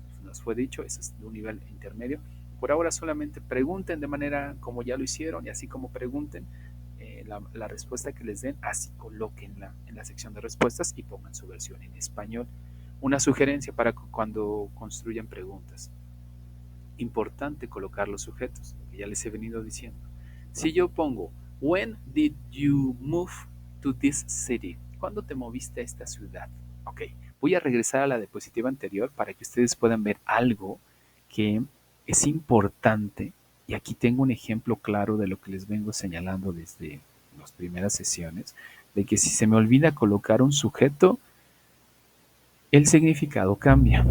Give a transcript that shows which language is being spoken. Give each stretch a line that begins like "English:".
Spanish: nos fue dicho, ese es de un nivel intermedio. Por ahora solamente pregunten de manera como ya lo hicieron y así como pregunten, la respuesta que les den, así colóquenla en la sección de respuestas y pongan su versión en español. Una sugerencia para cuando construyan preguntas. Importante colocar los sujetos, que ya les he venido diciendo. Si yo pongo,
English: when did you move to this city?
Spanish: ¿Cuándo te moviste a esta ciudad? Ok, voy a regresar a la diapositiva anterior para que ustedes puedan ver algo que es importante. Y aquí tengo un ejemplo claro de lo que les vengo señalando desde las primeras sesiones, de que si se me olvida colocar un sujeto, el significado cambia.